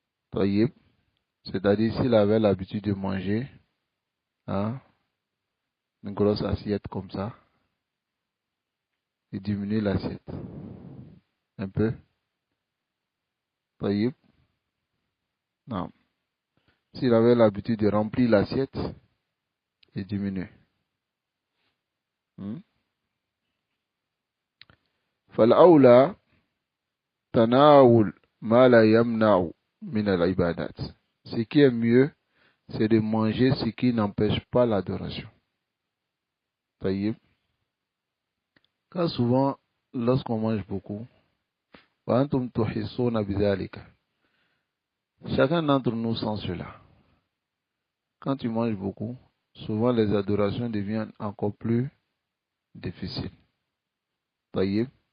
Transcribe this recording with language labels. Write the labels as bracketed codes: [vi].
[fr] Taïb, c'est-à-dire s'il avait l'habitude de manger hein, une grosse assiette comme ça, il diminue l'assiette un peu. Taïb, non. S'il avait l'habitude de remplir l'assiette, il diminue. [ar] فالأولى تناول ما لا يمنع من العبادات. [fr] Ce qui est mieux, c'est de manger ce qui n'empêche pas l'adoration. Taïb. Car souvent, lorsqu'on mange beaucoup, [ar] وأنتم تحسون بذلك. [fr] Chacun d'entre nous sent cela. Quand tu manges beaucoup, souvent les adorations deviennent encore plus difficiles. Taïb.